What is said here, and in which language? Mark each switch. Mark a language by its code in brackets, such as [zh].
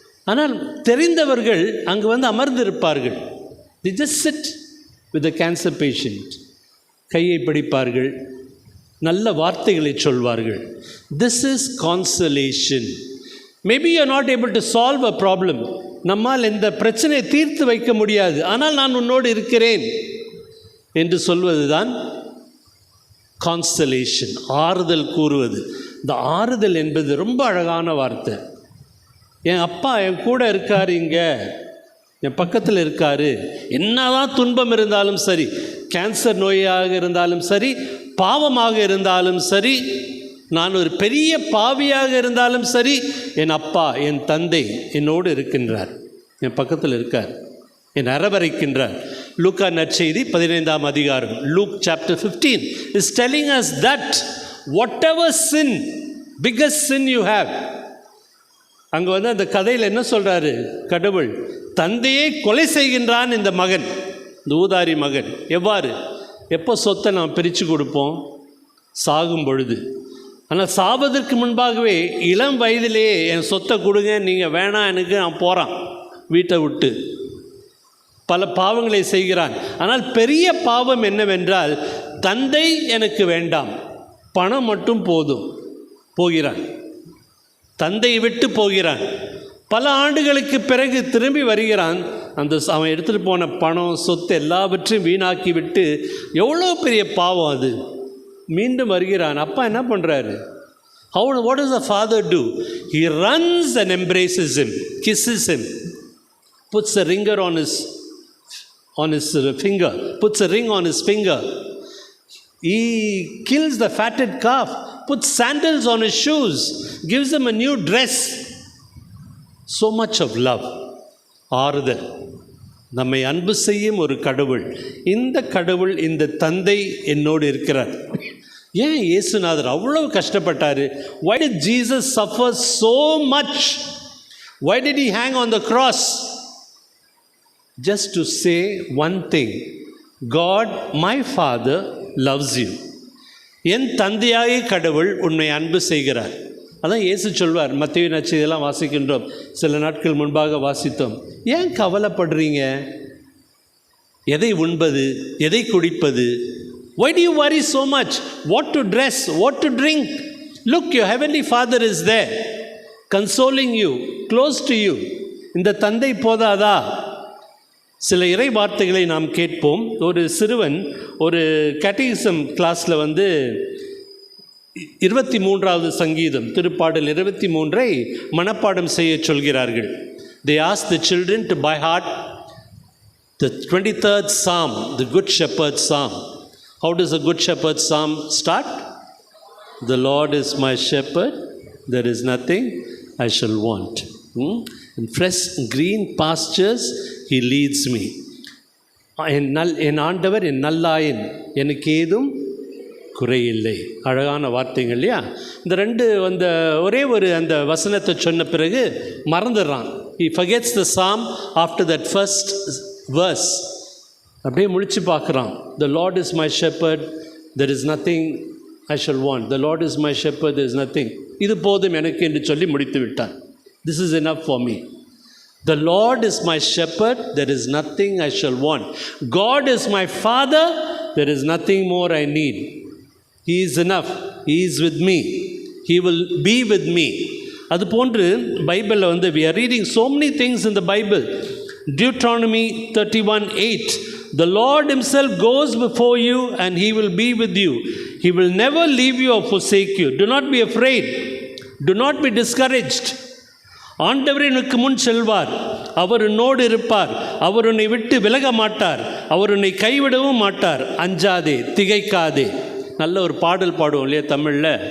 [ta] ஆனால் தெரிந்தவர்கள் அங்கு அமர்ந்திருப்பார்கள். [en] They just sit with the cancer patient. [ta] கையை பிடிப்பார்கள், நல்ல வார்த்தைகளை சொல்வார்கள். [en] This is consolation. Maybe you are not able to solve a problem. [ta] நம்மால் இந்த பிரச்சனையை தீர்த்து வைக்க முடியாது, ஆனால் நான் உன்னோடு இருக்கிறேன் என்று சொல்வது தான் கான்சலேஷன், ஆறுதல் கூறுவது. இந்த ஆறுதல் என்பது ரொம்ப அழகான வார்த்தை. என் அப்பா என் கூட இருக்கார், இங்கே என் பக்கத்தில் இருக்கார். என்னதான் துன்பம் இருந்தாலும் சரி, கேன்சர் நோயாக இருந்தாலும் சரி, பாவமாக இருந்தாலும் சரி, நான் ஒரு பெரிய பாவியாக இருந்தாலும் சரி, என் அப்பா, என் தந்தை என்னோடு இருக்கின்றார், என் பக்கத்தில் இருக்கார், என் அரவணைக்கின்றார். லூக்கா நற்செய்தி 15ஆம் அதிகாரம், [en] Luke chapter 15 is telling us that whatever sin, biggest sin you have, [ta] அங்கே அந்த கதையில் என்ன சொல்கிறாரு கடவுள்? தந்தையை கொலை செய்கின்றான் இந்த மகன், இந்த ஊதாரி மகன். எவ்வாறு? எப்போ சொத்தை நாம் பிரித்து கொடுப்போம்? சாகும் பொழுது. ஆனால் சாவதற்கு முன்பாகவே இளம் வயதிலேயே என் சொத்தை கொடுங்க, நீங்கள் வேணாம் எனக்கு, நான் போகிறான் வீட்டை விட்டு. பல பாவங்களை செய்கிறான். ஆனால் பெரிய பாவம் என்னவென்றால், தந்தை எனக்கு வேண்டாம், பணம் மட்டும் போதும், போகிறான், தந்தையை விட்டு போகிறான். பல ஆண்டுகளுக்கு பிறகு திரும்பி வருகிறான். அவன் எடுத்துகிட்டு போன பணம், சொத்து எல்லாவற்றையும் வீணாக்கி விட்டு, எவ்வளோ பெரிய பாவம் அது. மீண்டும் வருகிறான். அப்பா என்ன பண்ணுறாரு? [en] What does the father do? He runs and embraces him, kisses him, puts a ring on his finger, puts a ring on his finger. He kills the fatted calf, puts sandals on his shoes, gives him a new dress. So much of love. [ta] ஆறுதல். நம்மை அன்பு செய்யும் ஒரு கடவுள். இந்த கடவுள், இந்த தந்தை என்னோடு இருக்கிறார். ஏன் இயேசுநாதர் அவ்வளவு கஷ்டப்பட்டார்? [en] Why did Jesus suffer so much? Why did he hang on the cross? Just to say one thing, God, my Father, loves you. [ta] என் தந்தையாகிய கடவுள் உன்னை அன்பு செய்கிறார். அதான் இயேசு சொல்வார். மத்தேயு நற்செய்தியெல்லாம் வாசிக்கின்றோம், சில நாட்கள் முன்பாக வாசித்தோம். ஏன் கவலைப்படுறீங்க? எதை உண்பது, எதை குடிப்பது? [en] Why do you worry so much? What to dress, what to drink? Look, your heavenly Father is there, consoling you, close to you. [ta] இந்த தந்தை போதாதா? சில இறை வார்த்தைகளை நாம் கேட்போம். ஒரு சிறுவன் ஒரு கேட்டகிசம் கிளாஸில் 23வது சங்கீதம், திருப்பாடல் 23ஐ மனப்பாடம் செய்ய சொல்கிறார்கள். [en] They ask the children to by heart the 23rd Psalm, the Good Shepherd Psalm. How does a Good Shepherd Psalm start? The Lord is my shepherd, there is nothing I shall want. In fresh green pastures he leads me. [ta] என் ஆண்டவர் என் நல்லாயன், எனக்கு ஏதும் குறையில்லை. அழகான வார்த்தைகள் இல்லையா? இந்த ரெண்டு ஒரே ஒரு அந்த வசனத்தை சொன்ன பிறகு மறந்துடுறான். [en] He forgets the psalm after that first verse. [ta] அப்படியே முழிச்சு பார்க்குறான். [en] The Lord is my shepherd, there is nothing I shall want. The Lord is my shepherd, there is nothing. [ta] இது போதும் எனக்கு என்று சொல்லி முடித்து விட்டான். [en] This is enough for me. The Lord is my shepherd, there is nothing I shall want. God is my father, there is nothing more I need. He is enough. He is with me. He will be with me. [ta] அது போன்று பைபிளில் [en] we are reading so many things in the Bible. Deuteronomy 31:8. The Lord himself goes before you and he will be with you. He will never leave you or forsake you. Do not be afraid. Do not be discouraged. [ta] ஆண்டவர் எனக்கு முன் செல்வார், அவர் உன்னோடு இருப்பார், அவர் உன்னை விட்டு விலக மாட்டார், அவர் உன்னை கைவிடவும் மாட்டார். அஞ்சாதே, திகைக்காதே. நல்ல ஒரு பாடல் பாடுவோம் இல்லையா தமிழில்?